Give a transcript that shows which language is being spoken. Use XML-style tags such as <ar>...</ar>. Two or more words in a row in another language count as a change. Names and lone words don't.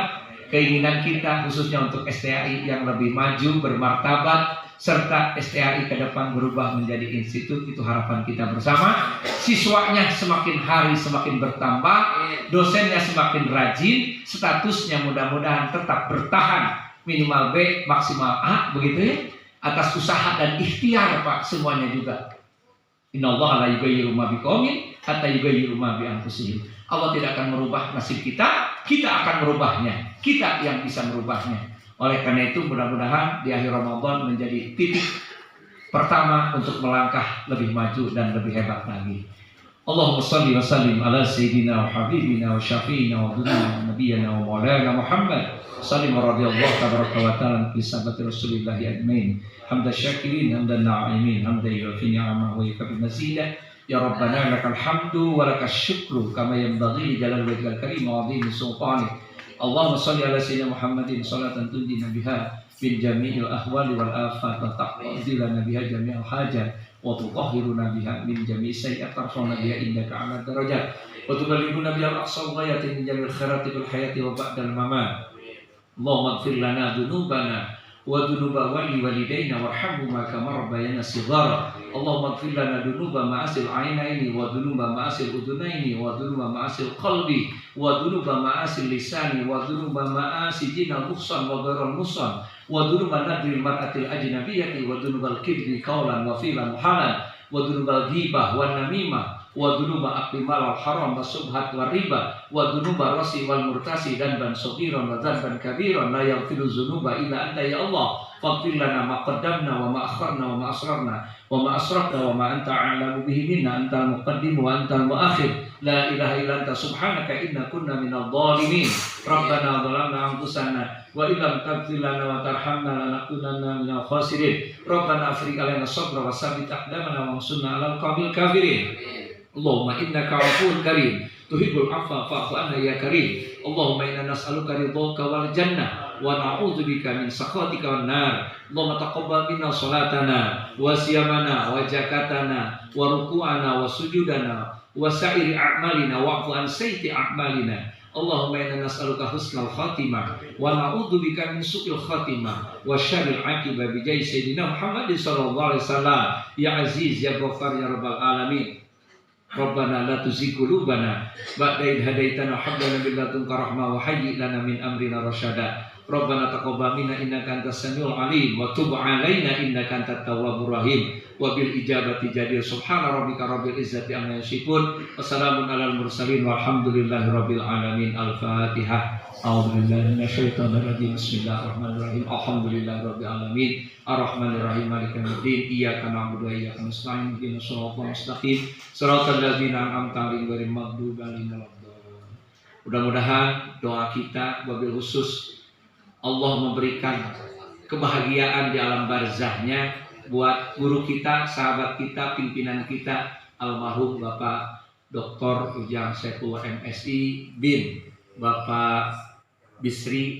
<id>Keinginan kita khususnya untuk STAI yang lebih maju, bermartabat, serta STAI ke depan berubah menjadi institut, itu harapan kita bersama. Siswanya semakin hari semakin bertambah, dosennya semakin rajin, statusnya mudah-mudahan tetap bertahan, minimal B, maksimal A, begitu ya, atas usaha dan ikhtiar Pak, semuanya juga.</id> <ar>إن الله لا يغير ما بقوم حتى يغير ما بأنفسهم.</ar> <id>Allah tidak akan merubah nasib kita, kita akan merubahnya. Kita yang bisa merubahnya. Oleh karena itu mudah-mudahan di akhir Ramadan menjadi titik pertama untuk melangkah lebih maju dan lebih hebat lagi.</id> <ar>اللهم صل وسلم على سيدنا وحبيبنا وشفيعنا ونبينا ومولانا محمد سلم رضي الله تبارك وتعالى في صحابة رسول الله أجمعين. حمدا شاكرين، حمدا ناعمين، حمدا يوافي نعمه ويكافئ مزيده. يا ربنا لك الحمد ولك الشكر كما ينبغي لجلال وجهك الكريم وعظيم سلطانك. اللهم صل على سيدنا محمد صلاة تنجينا بها من جميع الأهوال والآفات وتقضي لنا بها جميع الحاجات وتطهرنا بها من جميع السيئات ترفعنا بها عندك أعلى الدرجات وتبلغنا بها أقصى الغايات من جميع الخيرات في الحياة وبعد الممات. اللهم اغفر لنا ذنوبنا وذنوب والدينا وارحمهما كما ربيانا صغارا. اللهم اغفر لنا ذنوب معاصي العينين وذنوب معاصي الأذنين وذنوب معاصي القلب وذنوب معاصي اللسان وذنوب معاصي الزنا المحصن وغير المحصن وذنوب نظر المرأة الأجنبية وذنوب الكبر قولا وفعلا محالا وذنوب الغيبة والنميمة وذنوب أكل الحرام والشبهات والربا وذنوب الراشي والمرتشي ذنبا صغيرا وذنبا كبيرا لا يغفر الذنوب إلا أنت يا الله فاغفر لنا ما قدمنا وما أخرنا وما أسررنا وما أسرفنا وما أنت أعلم به منا أنت المقدم وأنت المؤخر لا إله إلا أنت سبحانك إنا كنا من الظالمين ربنا ظلمنا أنفسنا وإن لم تغفر لنا وترحمنا لنكونن من الخاسرين ربنا أفرغ علينا صبرا و ثبت أقدامنا وانصرنا على القوم الكافرين اللهم إنك عفو كريم تحب العفو فاعف عنا يا كريم اللهم إنا نسألك رضاك والجنة ونعوذ بك من سخطك والنار اللهم تقبل منا صلاتنا وصيامنا وزكاتنا وركوعنا وسجودنا وسائر أعمالنا واعف عن سيئ أعمالنا اللهم إنا نسألك حسن الخاتمة ونعوذ بك من سوء الخاتمة وشر العاقبة بجاه سيدنا محمد صلى الله عليه وسلم يا عزيز يا غفار يا رب العالمين ربنا لا تزغ قلوبنا بعد إذ هديتنا وهب لنا من لدنك رحمة وهيئ لنا من أمرنا رشدا ربنا تقبل منا إنك أنت السميع العليم وتب علينا إنك أنت التواب الرحيم وبالإجابة جدير سبحان ربك رب العزة عما يصفون وسلام على المرسلين والحمد لله رب العالمين الفاتحة أعوذ بالله من الشيطان الرجيم بسم الله الرحمن الرحيم الحمد لله رب العالمين الرحمن الرحيم مالك يوم الدين إياك نعبد وإياك نستعين اهدنا الصراط المستقيم صراط الذين أنعمت عليهم غير المغضوب عليهم ولا الضالين.</ar> <id>Mudah-mudahan doa kita</id> <ar>wabil khusus</ar> <id>Allah memberikan kebahagiaan di alam barzahnya buat guru kita, sahabat kita, pimpinan kita almarhum Bapak Dr. Ujang Saifullah MSI bin Bapak Bisri.</id>